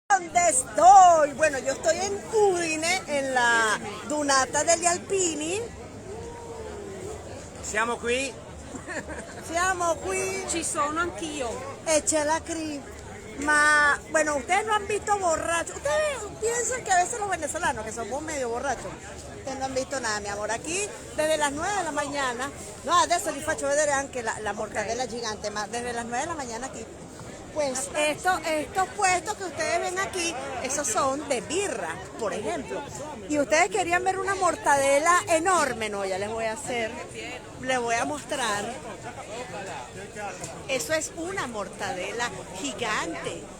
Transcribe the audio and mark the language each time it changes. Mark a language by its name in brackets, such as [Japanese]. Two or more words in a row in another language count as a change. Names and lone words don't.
[Spanish] ¿Dónde estoy? Bueno, yo estoy en Udine, en la Dunata degli Alpini. [Italian] Siamo qui. Siamo qui Ci sono anch'io. e c'è la CRI. Ma, [Spanish] bueno, ustedes no han visto borrachos. Ustedes piensan que a veces los venezolanos, que somos medio borrachos, ustedes no han visto nada, mi amor. Aquí, desde las 9 de la mañana, no, [Italian] adesso vi faccio vedere anche la mortadela gigante, ma [Spanish] desde las 9 de la mañana aquí. Pues estos puestos que ustedes ven aquí, esos son de birra, por ejemplo. Y ustedes querían ver una mortadela enorme, no, ya les voy a hacer, les voy a mostrar. Eso es una mortadela gigante.